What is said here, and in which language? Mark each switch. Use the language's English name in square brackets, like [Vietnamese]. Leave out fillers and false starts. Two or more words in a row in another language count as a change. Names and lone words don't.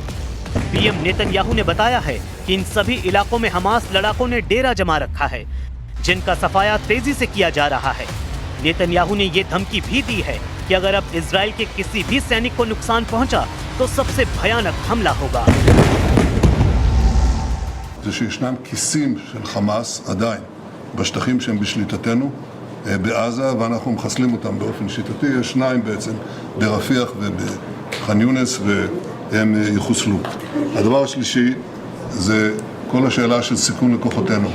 [Hindi] पीएम नेतन्याहू ने बताया है कि इन सभी इलाकों में हमास लड़ाकों ने डेरा जमा रखा है, जिनका सफाया तेजी से किया जा रहा है। नेतन्याहू ने ये धमकी भी दी है कि अगर अब इजराइल के किसी भी सैनिक को नुकसान पहुंचा तो सबसे भयानक हमला होगा। [Hebrew] זה שישנם כיסים של חמאס עדיין בשטחים שהם בשליטתנו בעזה, ואנחנו מחסלים אותם באופן שיטתי. יש שניים בעצם ברפיח ובח'אן יונס, והם יחוסלו. הדבר השלישי זה כל השאלה של סיכון לכוחותינו.